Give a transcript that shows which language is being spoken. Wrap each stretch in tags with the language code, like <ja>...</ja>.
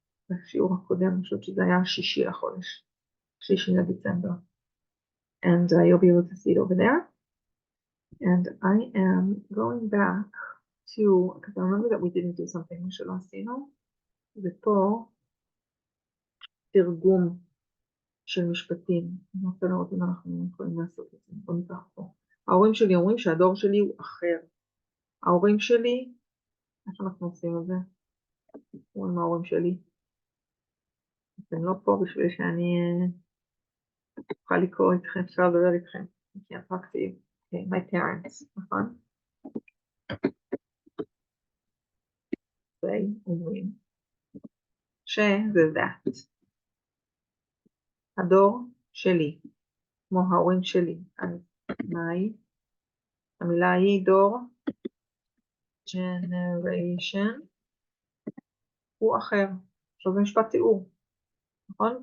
<he>בשיעור הקודם, אני חושבת שזה היה 6 לחודש. 6 לדצמבר.</he> <en>And you'll be able to see it over there. And I am going back to, because I remember that we didn't do something</en> <he>שלא עשינו. ופה תרגום של משפטים. אני רוצה לראות אם אנחנו יכולים לעשות את זה. בוא ניקח פה. ההורים שלי אומרים שהדור שלי הוא אחר. ההורים שלי, איך אנחנו עושים את זה? אומרים ההורים שלי. אתם לא פה בשביל שאני אוכל לקרוא איתכם, אפשר לדבר איתכם.</he> <en>I can't talk to you. Okay, my parents,</en> <he>נכון? זה אומרים שזה</he> <en>that.</en> <he>הדור שלי, כמו ההורים שלי. המילה היא דור, generation, הוא אחר. עכשיו זה משפט תיאור. נכון?</he>